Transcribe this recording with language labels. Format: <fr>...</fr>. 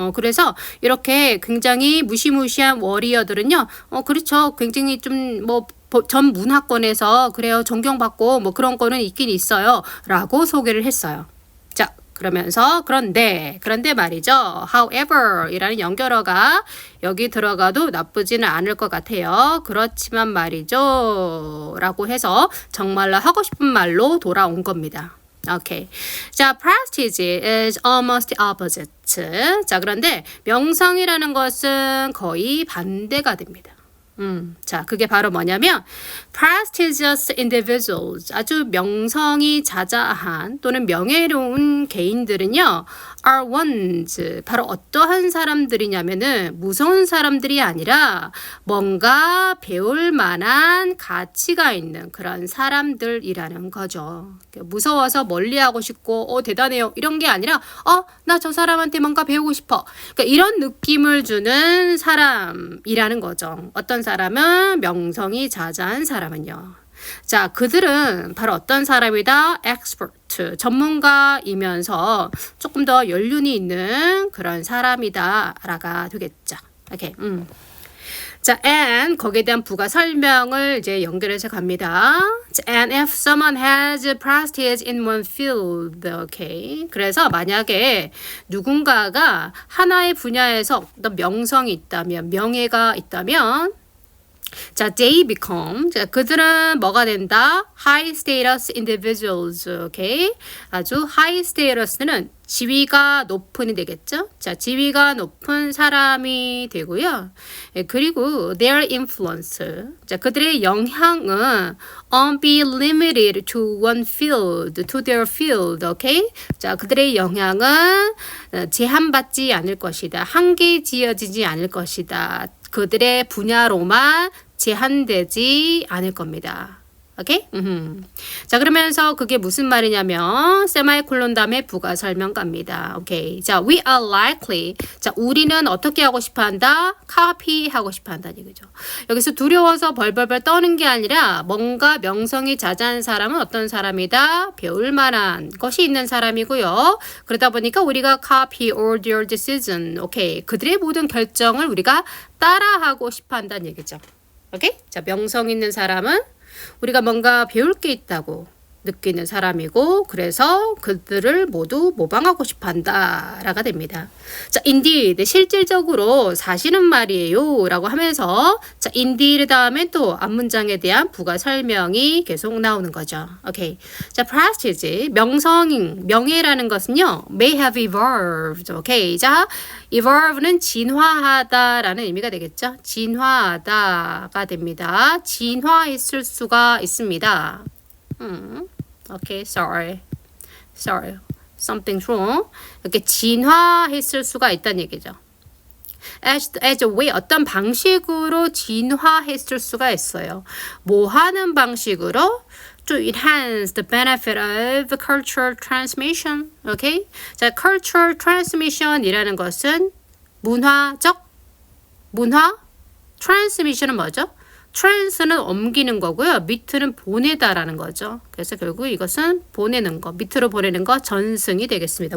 <ko>그래서 이렇게 굉장히 무시무시한 워리어들은요, 그렇죠, 굉장히 좀 뭐 전 문화권에서 그래요, 존경받고 뭐 그런 거는 있긴 있어요,라고 소개를 했어요. 그러면서 그런데 말이죠. however 이라는 연결어가 여기 들어가도 나쁘지는 않을 것 같아요. 그렇지만 말이죠. 라고 해서 정말로 하고 싶은 말로 돌아온 겁니다. 오케이.</ko> <en>자, prestige is almost the opposite.</en> <ko>자, 그런데 명성이라는 것은 거의 반대가 됩니다. 자, 그게 바로 뭐냐면</ko> <en>prestigious individuals,</en> <ko>아주 명성이 자자한 또는 명예로운 개인들은요</ko> <en>are ones,</en> <ko>바로 어떠한 사람들이냐면은 무서운 사람들이 아니라 뭔가 배울 만한 가치가 있는 그런 사람들이라는 거죠. 무서워서 멀리하고 싶고 대단해요 이런 게 아니라 나 저 사람한테 뭔가 배우고 싶어, 그러니까 이런 느낌을 주는 사람이라는 거죠. 어떤 사람은 명성이 자자한 사람은요. 자, 그들은 바로 어떤 사람이다? expert, 전문가이면서 조금 더 연륜이 있는 그런 사람이다라가 되겠죠. 오케이. 자, and 거기에 대한 부가 설명을 이제 연결해서 갑니다.</ko> <en>And if someone has prestige in one field, okay.</en> <ko>그래서 만약에 누군가가 하나의 분야에서 어떤 명성이 있다면, 명예가 있다면, 자,</ko> <en>they become,</en> <ko>자, 그들은 뭐가 된다?</ko> <en>high status individuals, okay?</en> <ko>아주 high status는 지위가 높은이 되겠죠? 자, 지위가 높은 사람이 되고요.</ko> <en>그리고 their influence,</en> <ko>자, 그들의 영향은</ko> <en>won't be limited to one field, to their field, okay?</en> <ko>자, 그들의 영향은 제한받지 않을 것이다. 한계 지어지지 않을 것이다. 그들의 분야로만 제한되지 않을 겁니다. 오케이? 자, 그러면서 그게 무슨 말이냐면 세마이콜론 다음에 부가 설명 갑니다.</ko> <en>오케이. 자, we are likely.</en> <ko>자, 우리는 어떻게 하고 싶어 한다? copy 하고 싶어 한다는 얘기죠. 여기서 두려워서 벌벌벌 떠는 게 아니라 뭔가 명성이 자자한 사람은 어떤 사람이다? 배울 만한 것이 있는 사람이고요. 그러다 보니까 우리가</ko> <en>copy all their decision. 오케이.</en> <ko>그들의 모든 결정을 우리가 따라하고 싶어 한다는 얘기죠. 오케이? 자, 명성 있는 사람은 우리가 뭔가 배울 게 있다고, 느끼는 사람이고 그래서 그들을 모두 모방하고 싶어 한다라가 됩니다. 자, indeed 실질적으로 사실은 말이에요 라고 하면서 자, indeed 다음에 또 앞문장에 대한 부가 설명이 계속 나오는 거죠. 오케이. 자, prestige 명성 명예라는 것은요</ko> <en>may have evolved.</en> <ko>오케이. 자, evolve는 진화하다라는 의미가 되겠죠. 진화하다가 됩니다. 진화했을 수가 있습니다.</ko> <en>Okay, sorry. Something's wrong.</en> <ko>이렇게 진화했을 수가 있다는 얘기죠.</ko> <en>as a way</en> <ko>어떤 방식으로 진화했을 수가 있어요. 뭐 하는 방식으로?</ko> <en>To enhance the benefit of cultural transmission. Okay?</en> <ko>자, cultural transmission이라는 것은 문화 transmission은 뭐죠? trans는 옮기는 거고요. 밑으는 보내다라는 거죠. 그래서 결국 이것은 보내는 거, 밑으로 보내는 거 전승이 되겠습니다.</ko>